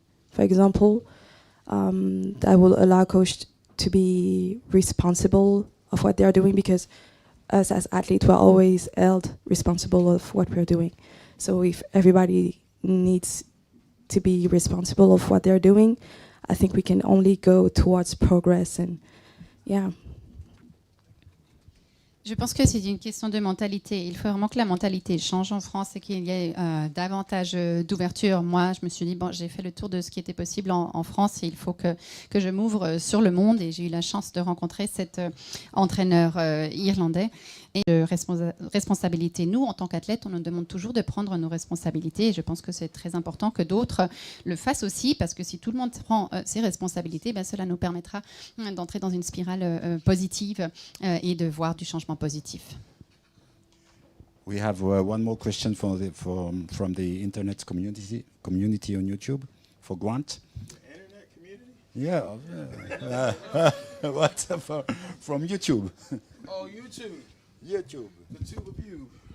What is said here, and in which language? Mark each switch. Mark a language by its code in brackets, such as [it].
[en] For example, that will allow coach to be responsible of what they are doing, because us as athletes, we're always held responsible of what we're doing. So if everybody needs to be responsible of what they're doing, I think we can only go towards progress. And yeah. [fr] Je pense que c'est une question de mentalité. Il faut vraiment que la mentalité change en France et qu'il y ait davantage d'ouverture. Moi, je me suis dit, bon, j'ai fait le tour de ce qui était possible en France et il faut que je m'ouvre sur le monde. Et j'ai eu la chance de rencontrer cet entraîneur irlandais. Et de responsabilité. Nous, en tant qu'athlètes, on nous demande toujours de prendre nos responsabilités. Et je pense que c'est très important que d'autres le fassent aussi, parce que si tout le monde prend ses responsabilités, ben, cela nous permettra d'entrer dans une spirale positive et de voir du changement positif. [en] We have one more question from the internet community on YouTube for Grant. Internet community? Yeah. What from YouTube? Oh, YouTube. YouTube. The tube of you.